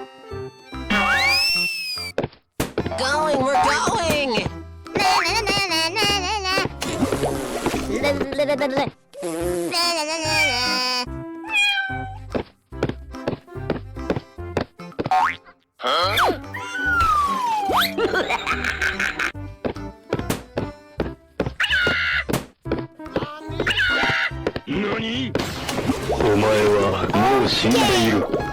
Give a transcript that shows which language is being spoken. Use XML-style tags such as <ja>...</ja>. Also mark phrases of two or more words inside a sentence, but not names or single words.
<en>Going, we're going! Na na na na na na na. La la la la la. Na na na na na.</en> <ja>何？お前はもう死んでいる。</ja>